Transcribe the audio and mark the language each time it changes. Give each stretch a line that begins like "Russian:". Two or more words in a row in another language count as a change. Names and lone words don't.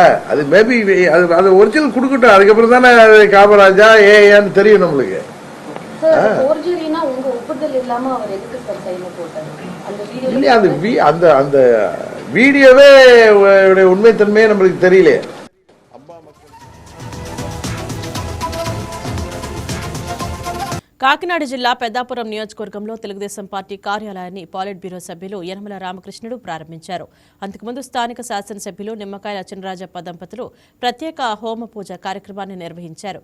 Tamil: அது மேபி அது ஒரிஜினல் கொடுக்கட்டும். அதுக்கப்புறம் தானே காமராஜா ஏன்னு தெரியும் நம்மளுக்கு. அந்த அந்த வீடியோவே உண்மைத்தன்மையே நம்மளுக்கு தெரியல.
Telugu: కాకినాడ జిల్లా పెద్దాపురం నియోజకవర్గంలో తెలుగుదేశం పార్టీ కార్యాలయాన్ని పాలిట్ బ్యూరో సభ్యులు యనమల రామకృష్ణుడు ప్రారంభించారు. అంతకుముందు స్థానిక శాసనసభ్యులు నిమ్మకాయల చినరాజప్ప దంపతులు ప్రత్యేక హోమ పూజ కార్యక్రమాన్ని నిర్వహించారు.